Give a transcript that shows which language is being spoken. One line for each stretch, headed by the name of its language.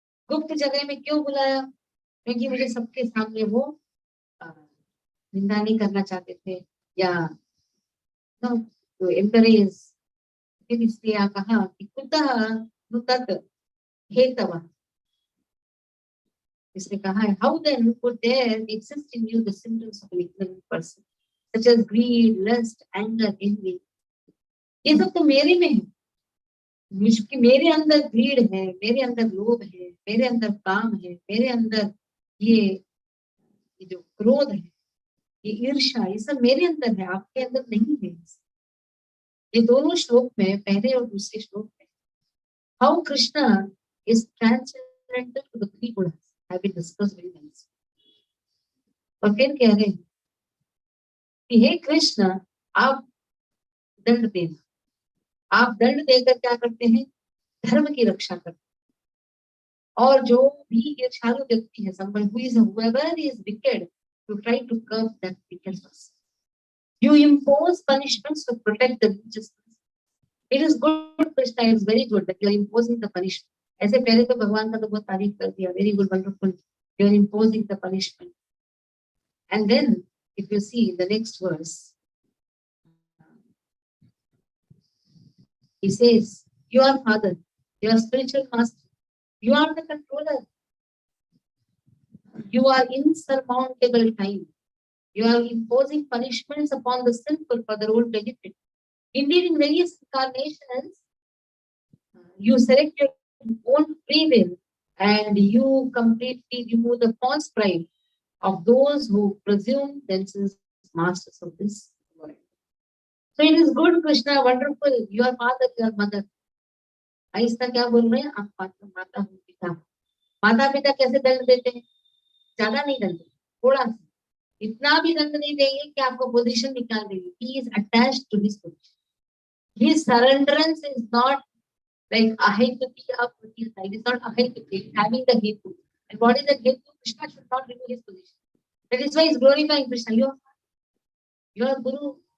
Hindi: गुप्त जगह में क्यों बुलाया? क्योंकि मुझे सबके सामने वो निंदा नहीं करना चाहते थे या तो एम्परेज। फिर इसलिए कहा कि
Sanskrit: कुतः नुतत् हेतव,
Hindi: इसने कहा है,
English: how then could there exist in you the symptoms of an ignorant person, such as greed, lust, anger, envy?
Hindi: ये सब तो मेरे में है, मेरे अंदर ग्रीड है, मेरे अंदर लोभ है, मेरे अंदर काम है, मेरे अंदर ये जो क्रोध है, ये ईर्ष्या, ये सब मेरे अंदर है, आपके अंदर नहीं है। ये दोनों श्लोक में,
English: पहले और दूसरे श्लोक में, how Krishna is transcendental to the three gunas have been discussed very nicely.
Hindi: और फिर कह रहे हैं कि हे कृष्ण, आप दंड देना, आप दंड देकर क्या करते हैं, धर्म की रक्षा करते हैं। और जो भी ईर्ष्यालु व्यक्ति है,
English: someone who is whoever is wicked, to try to curb that wickedness. You impose punishments to protect the righteous. It is good, Krishna, it is very good that you are imposing the punishment.
Hindi: ऐसे पहले तो भगवान का तो बहुत तारीफ कर दिया,
English: very good, wonderful, you are imposing the punishment. And then if you see the next verse, he says, your father, your spiritual master, you are the controller. You are insurmountable time. You are imposing punishments upon the sinful for their own benefit. Indeed, in various incarnations, you select your own free will and you completely remove the false pride of those who presume themselves masters of this world. So it is good, Krishna, wonderful. Your father, your mother.
Hindi: ऐसा क्या बोल रहे हैं आप, माता पिता। माता पिता कैसे दंड देते हैं, ज्यादा नहीं दंड, थोड़ा सा, इतना भी दंड नहीं देंगे कि आपको पोजीशन निकाल देंगे।
English: He is attached to his position. His surrenderance is not like ahituti of his side. It's not ahituti, having the hetu. And what is the hetu? Krishna should not remove his position. That is why he's glorifying Krishna. Your guru.